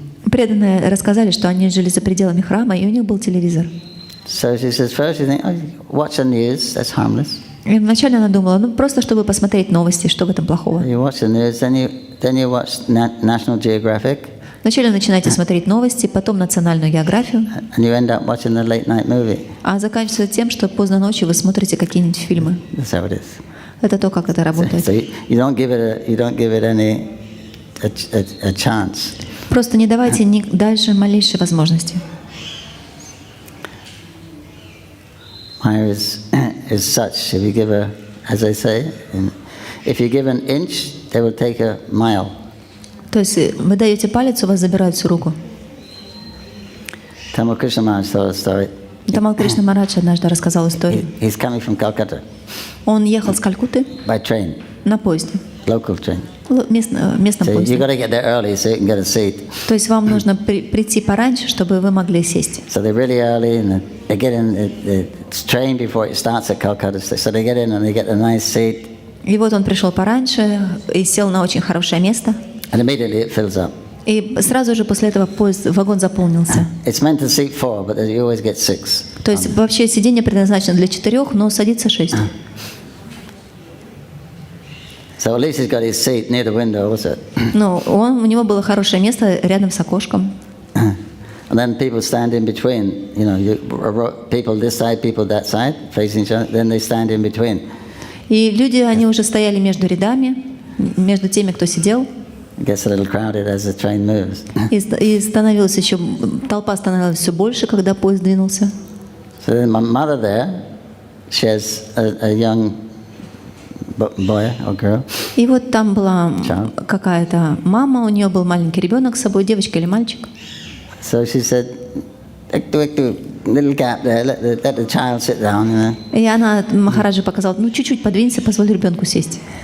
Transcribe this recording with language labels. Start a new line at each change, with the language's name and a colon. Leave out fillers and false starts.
Russian: Преданные рассказали, что они жили за пределами храма, и у них был телевизор.
English: So she says, first you think, oh, watch the news, that's harmless.
Russian: И вначале она думала, просто чтобы посмотреть новости, что в этом плохого.
English: You watch the news, then you watch National Geographic.
Russian: Вначале начинаете смотреть новости, потом национальную географию,
English: And you end up watching the late night movie.
Russian: а заканчивается тем, что поздно ночью вы смотрите какие-нибудь фильмы.
English: That's how it is.
Russian: Это то, как это работает.
English: So you don't give it any a chance.
Russian: Просто не давайте дальше малейшей возможности.
English: Maya is such. If you give her, as I say, if you give an inch, they will take a mile.
Russian: То есть вы даете палец, у вас забирают всю руку.
English: Tamal Krishna Maharaj told a story.
Russian: Тамал Кришна Марадж однажды рассказал историю.
English: He's coming from Calcutta
Russian: Он ехал с Калькутты
English: by train,
Russian: на поезде,
English: local train.
Russian: местном
English: So you
Russian: поезде.
English: got to get there early so you can get a seat.
Russian: То есть вам нужно прийти пораньше, чтобы вы могли сесть.
English: So they're really early and they get in the train before it starts at Calcutta. So they get in and they get a nice seat.
Russian: И вот он пришел пораньше и сел на очень хорошее место.
English: And immediately it fills up.
Russian: И сразу же после этого вагон заполнился.
English: It's meant to seat 4, but you always get 6.
Russian: То есть вообще сиденье предназначено для 4, но садится 6.
English: So at least he's got his seat near the window, was it?
Russian: Но у него было хорошее место рядом с окошком.
English: And then people stand in between. You know, people this side, people that side, facing each other. Then they stand in between.
Russian: И люди, они уже стояли между рядами, между теми, кто сидел.
English: It gets a little crowded as the train moves.
Russian: И становилась еще, толпа становилась все больше, когда поезд двинулся.
English: So then my mother there, she has a young boy or girl.
Russian: И вот там была какая-то мама, у нее был маленький ребенок с собой, девочка или мальчик.
English: So she said, little gap there, let the child sit down, you know.
Russian: И она Махараджи показала, чуть-чуть подвинься, позволь ребенку сесть.